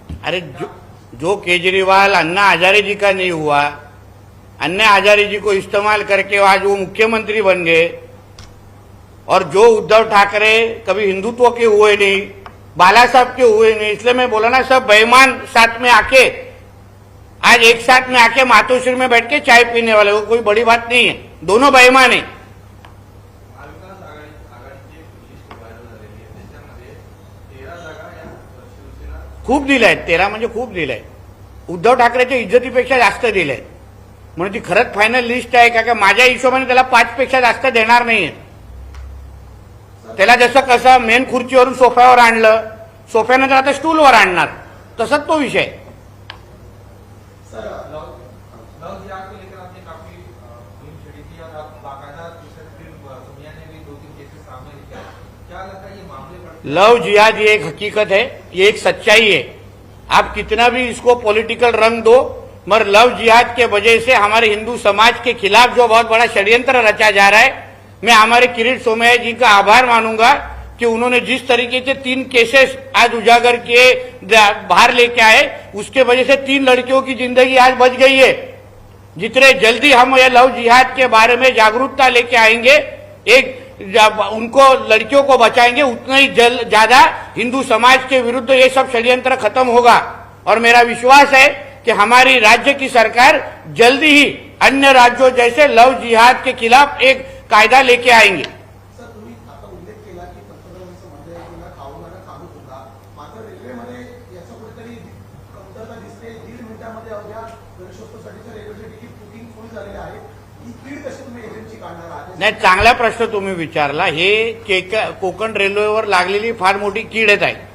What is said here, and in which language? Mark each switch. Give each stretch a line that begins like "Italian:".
Hindi: अरे जो केजरीवाल अन्ना हजारे जी का नहीं हुआ, अन्ना हजारे जी को इस्तेमाल करके आज वो मुख्यमंत्री बन गए. और जो उद्धव ठाकरे कभी हिंदुत्व के हुए नहीं, बाला साहब के हुए नहीं, इसलिए मैं बोला ना सब बेईमान साथ में आके आज एक साथ में आके मातोश्री में बैठ के चाय पीने वाले, वो कोई बड़ी बात नहीं है. दोनों बेईमान है.
Marathi: महाविकास आघाडीची लिस्ट व्हायरल झालेली आहे, त्याच्यामध्ये 13 जागा या शिवसेना खूप दिलंय. 13 म्हणजे खूप दिलंय. उद्धव ठाकरेच्या इज्जतीपेक्षा जास्त दिलंय. म्हणून ती खरंच फायनल लिस्ट आहे का? माझ्या हिशोबाने त्याला 5 पेक्षा जास्त देणार नाहीये. त्याला जसं कसं मेन खुर्चीवरून सोफ्यावर आणलं, सोफ्यानंतर आता स्टूलवर आणणार, तसंच तो विषय. सर
Hindi: लव जिहाद को लेकर आपने काफी फिल्म छड़ी थी और अब बाकायदा तीसरी फिल्म सोनिया ने भी 2-3 केसेस सामने लेके आए. क्या लगता है ये मामले बढ़ते लव जिहाद ये एक हकीकत है, ये एक सच्चाई है। आप कितना भी इसको पॉलिटिकल रंग दो, मगर लव जिहाद के वजह से हमारे हिंदू समाज के खिलाफ जो बहुत बड़ा षड्यंत्र रचा जा रहा है, मैं हमारे किरीट सोमैया जी का आभार मानूंगा कि उन्होंने जिस तरीके से 3 केसेस आज उजागर किए, बाहर लेके आए, उसके वजह से 3 लड़कियों की जिंदगी आज बच गई है। जितने जल्दी हम ये लव जिहाद के बारे में जागरूकता लेके आएंगे, उनको लड़कियों को बचाएंगे, उतना ही ज्यादा हिंदू समाज के विरुद्ध ये सब षड्यंत्र खत्म होगा। और मेरा विश्वास है कि हमारी राज्य की सरकार जल्दी ही अन्य राज्यों जैसे लव जिहाद के खिलाफ एक कायदा लेके आएंगे।
Marathi: सर, तुम्ही आता उल्लेख केला की पंतप्रधानांचं म्हणणं आहे की ना खाऊ नका खाऊ तुला, मात्र रेल्वेमध्ये याचं कुठेतरी कमतरता दिसते। 1.5 मिनिटांमध्ये अवघ्या गणेशोत्सवासाठीच्या रेल्वेचे तिकीट बुकिंग फुल झालेले आहे। ही कीड कशी तुम्ही एजंटची काढणार आहात? नाही, चांगला प्रश्न तुम्ही विचारला। हे कोकण रेल्वेवर लागलेली फार मोठी कीडच आहे।